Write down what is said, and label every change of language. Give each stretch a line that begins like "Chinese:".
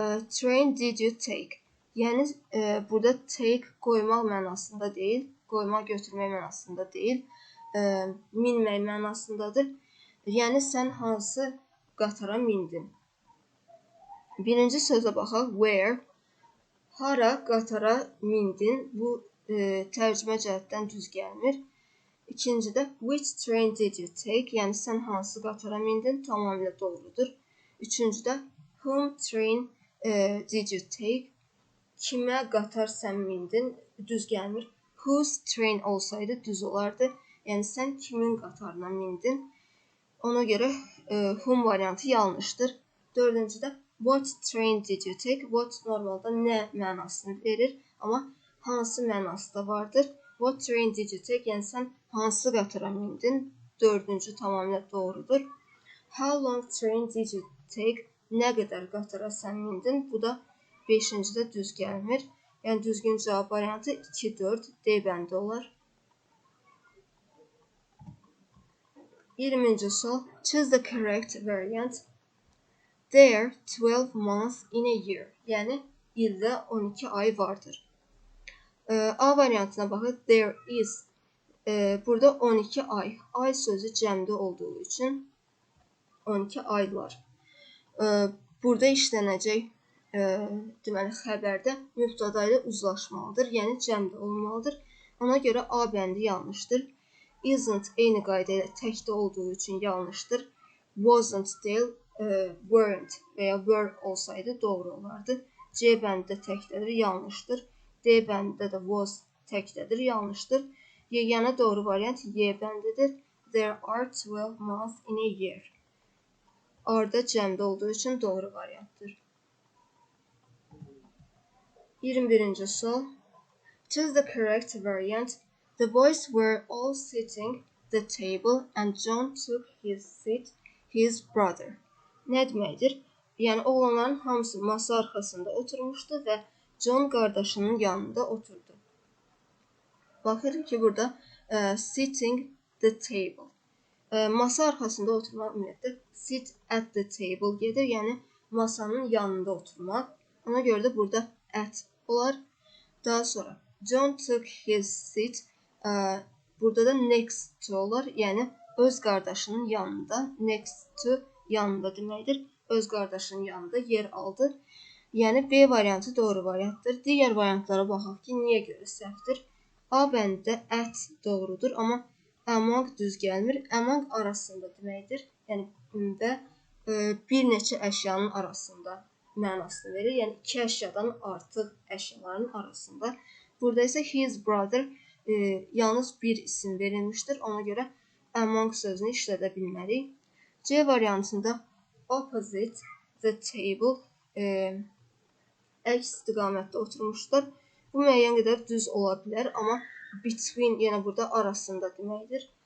English: Train did you take?
Azerbaijani: Yəni burada take qoymaq mənasında deyil, qoymaq götürmək mənasında deyil, minmək mənasındadır. Yəni sən hansı qatara mindin? Birinci sözə baxaq. Where? Hara qatara mindin? Bu tərcümə cəhətdən düz gəlmir. İkincidə
English: which train did you take?
Azerbaijani: Yəni sən hansı qatara mindin? Tamamilə doğrudur. Üçüncüdə
English: whom train did you take?
Azerbaijani: Kimə qatar sən mindin? Düz gəlmir.
English: Whose train
Azerbaijani: olsaydı düz olardı. Yəni sən kimin qatarına mindin? Ona görə whom variantı yanlışdır. Dördüncüdə
English: what train did you take?
Azerbaijani: What normalda nə mənasını verir, amma hansı mənası da vardır.
English: What train did you take?
Azerbaijani: Yəni sən hansı qatara mindin? Dördüncü tamamilə doğrudur.
English: How long train did you take?
Azerbaijani: Nə qədər qatara sən mindin? Bu da beşincidə düz gəlmir. Yəni düzgün cavab variantı 2-4 D bəndi olar. 20-ci sual.
English: Choose the correct variant. There are 12 months in a year.
Azerbaijani: Yəni ildə 12 ay vardır. A variantına baxın. There is. Burada 12 ay. Ay sözü cəmdə olduğu üçün 12 aylar. Burada işlənəcək deməli xəbərdə mübtəda ilə uzlaşmalıdır. Yəni cəmdə olmalıdır. Ona görə A bəndi yanlışdır. Isn't eyni qayda ilə təkdə olduğu üçün yanlışdır. Wasn't deyil, weren't və ya were olsaydı doğru olardı. C bəndi də təkdədir, yanlışdır. D bəndi də was təkdədir, yanlışdır. Yeganə doğru variant Y bəndidir.
English: There are 12 months in a year.
Azerbaijani: Arda cəmdə olduğu üçün doğru variantdır. 21-ci sual.
English: Choose the correct variant. The boys were all sitting the table and John took his brother.
Azerbaijani: Nə deməkdir? Yəni oğlanların hamısı masa arxasında oturmuşdu və John qardaşının yanında oturdu. Baxırıq ki, burada
English: sitting the table.
Azerbaijani: Masa arxasında oturmaq ümumiyyətlə
English: sit at the table
Azerbaijani: gedir, yəni masanın yanında oturmaq. Ona görə də burada at olar. Daha sonra
English: John took his seat.
Azerbaijani: Burada da next to olar, yəni öz qardaşının yanında. Next to yanında deməkdir. Öz qardaşının yanında yer aldı. Yəni B variantı doğru variantdır. Digər variantlara baxaq ki, niyə görə səhvdir? A bəndində at doğrudur, amma among düz gəlmir. Among arasında deməkdir. Yəni və bir neçə əşyanın arasında mənasını verir. Yəni iki əşyadan artıq əşyaların arasında. Burada isə his brother yalnız bir isim verilmişdir. Ona görə among sözünü işlədə bilmərik. C variantında
English: opposite the table
Azerbaijani: əks istiqamətdə oturmuşlar. Bu müəyyən qədər düz ola bilər, amma between yenə burada arasında deməkdir.